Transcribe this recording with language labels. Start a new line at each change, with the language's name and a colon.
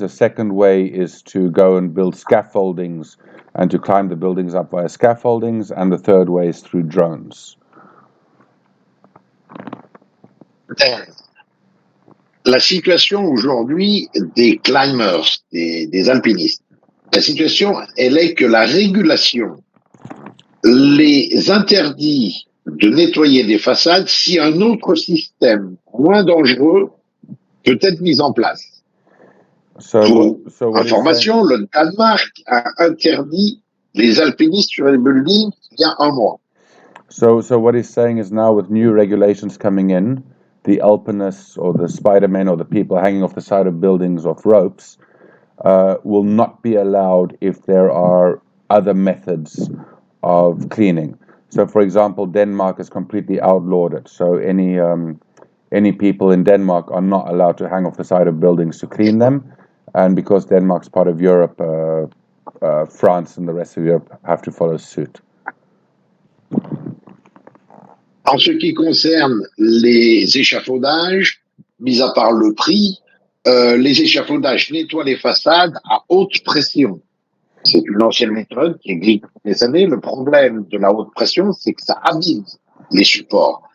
English: The second way is to go and build scaffoldings and to climb the buildings up via scaffoldings, and the third way is through drones.
French: La situation aujourd'hui des climbers, des alpinistes, la situation, elle est que la régulation les interdit de nettoyer des façades si un autre système moins dangereux peut être mis en place. Pour
English: what he's saying,
French: information, le Danemark a interdit les alpinistes sur les buildings il y a un mois.
English: so what he's saying is now with new regulations coming in, the alpinists or the Spider-Men or the people hanging off the side of buildings off ropes will not be allowed if there are other methods of cleaning. So, for example, Denmark has completely outlawed it. So any people in Denmark are not allowed to hang off the side of buildings to clean them. And because Denmark's part of Europe, France and the rest of Europe have to follow suit.
French: En ce qui concerne les échafaudages, mis à part le prix, les échafaudages nettoient les façades à haute pression. C'est une ancienne méthode qui existe depuis des années. Le problème de la haute pression, c'est que ça abîme les supports.